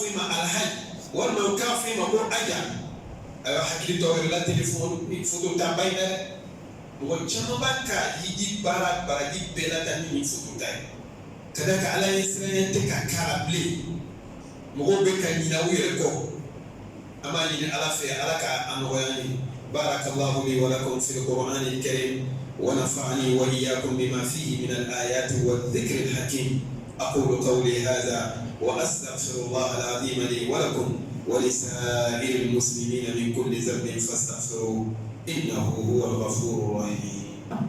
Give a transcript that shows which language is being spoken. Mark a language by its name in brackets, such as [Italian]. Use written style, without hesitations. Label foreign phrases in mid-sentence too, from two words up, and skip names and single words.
[Bambara] i ma alhaji walima o k'a fɔ i ma ko aja ayiwa hakili tɔ yɛrɛ la telefɔni ni foto ta ba in dɛ mɔgɔ caman b'a ka hiji baara baraji bɛɛ la ta ni foto ta ye ka da ka ala ye siranya tɛ ka k'a la bilen mɔgɔw bɛ ka ɲinɛ u yɛrɛ kɔ an b'a ɲini ala fɛ ala ka a nɔgɔya ni [Arabic] بارك الله لي ولكم في القرآن الكريم ونفعني وإياكم بما فيه من الآيات والذكر الحكيم أقول قولي هذا وأستغفر الله العظيم لي ولكم ولسائر المسلمين من كل ذنب فاستغفروه إنه هو الغفور الرحيم.